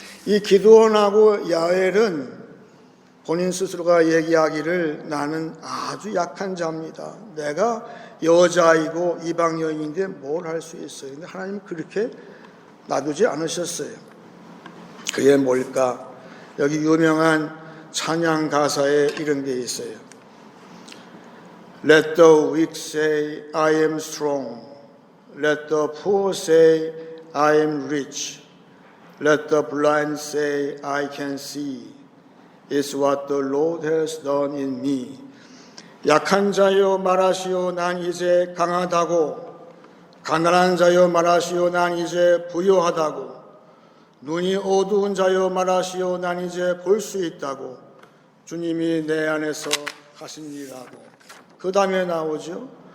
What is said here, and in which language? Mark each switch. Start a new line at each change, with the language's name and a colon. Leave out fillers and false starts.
Korean: 이 기드온하고 야엘은 본인 스스로가 얘기하기를 나는 아주 약한 자입니다. 내가 여자이고 이방 여인인데 뭘 할 수 있어요. 근데 하나님은 그렇게 놔두지 않으셨어요. 그게 뭘까? 여기 유명한 찬양 가사에 이런 게 있어요.
English: Let the weak say I am strong. Let the poor say I am rich. Let the blind say I can see. It's what the Lord has done in me.
Korean: 약한 자여 말하시오 난 이제 강하다고. 가난한 자여 말하시오 난 이제 부유하다고. 눈이 어두운 자여 말하시오 난 이제 볼 수 있다고. 주님이 내 안에서 하신 일이라고. 그 다음에 나오죠.